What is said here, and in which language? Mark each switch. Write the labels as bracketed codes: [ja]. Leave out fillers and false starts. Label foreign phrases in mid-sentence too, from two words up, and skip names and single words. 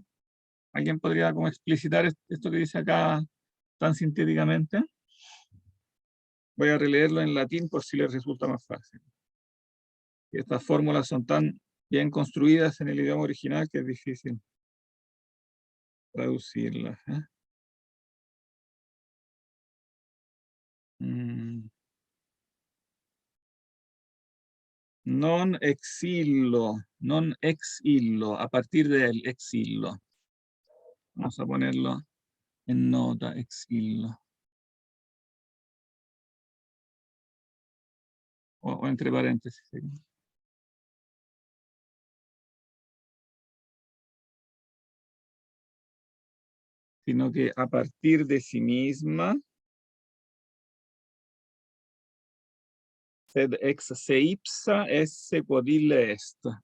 [es] ¿Alguien podría como explicitar esto que dice acá tan sintéticamente? Voy a releerlo en latín por si les resulta más fácil. Estas fórmulas son tan bien construidas en el idioma original que es difícil traducirlas. [la] Non ex illo, [es] a partir del [la] ex illo. [es] Vamos a ponerlo en nota, [la] ex illo. [es] O entre paréntesis. Sino que a partir de sí misma, [la] sed ex se ipsa esse quodille est.